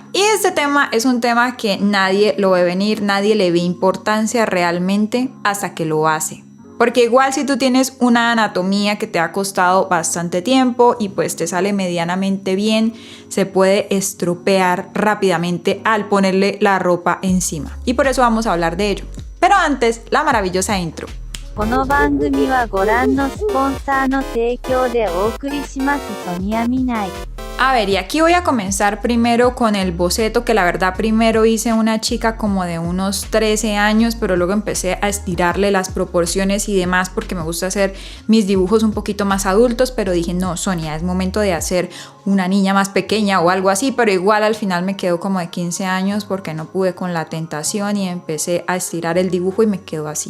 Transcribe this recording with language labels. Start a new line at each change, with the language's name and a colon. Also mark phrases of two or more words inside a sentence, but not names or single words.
Spanish: Y este tema es un tema que nadie lo ve venir, nadie le ve importancia realmente hasta que lo hace. Porque igual si tú tienes una anatomía que te ha costado bastante tiempo y pues te sale medianamente bien, se puede estropear rápidamente al ponerle la ropa encima. Y por eso vamos a hablar de ello. Pero antes, la maravillosa intro.
Japanese: この番組はご覧のスポンサーの提供でお送りします。ソニアミナイ。
Spanish: A ver, y aquí voy a comenzar primero con el boceto, que la verdad primero hice una chica como de unos 13 años, pero luego empecé a estirarle las proporciones y demás porque me gusta hacer mis dibujos un poquito más adultos, pero dije, no, Sonia, es momento de hacer una niña más pequeña o algo así, pero igual al final me quedó como de 15 años porque no pude con la tentación y empecé a estirar el dibujo y me quedó así.